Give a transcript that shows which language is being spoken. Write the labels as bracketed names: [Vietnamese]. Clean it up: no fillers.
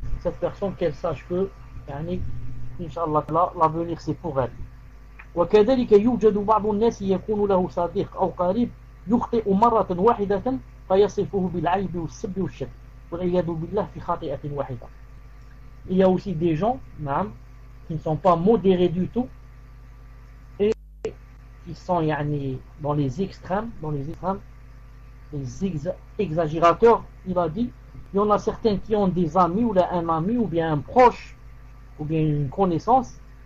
[French] cette personne qu'elle sache que [Arabic] يعني إن شاء الله [French] l'avenir c'est pour elle. [Arabic] وكذلك يوجد بعض الناس يكون له صديق أو قريب يخطئ مرة واحدة فيصفه بالعيب والسب والشتم والعياذ بالله في خطيئة واحدة. [French] Il y a aussi des gens qui ne sont pas modérés du tout et qui sont dans les extrêmes, les exagérateurs. Il a dit, il y en a certains qui ont des amis ou un ami ou bien un proche ou bien une connaissance.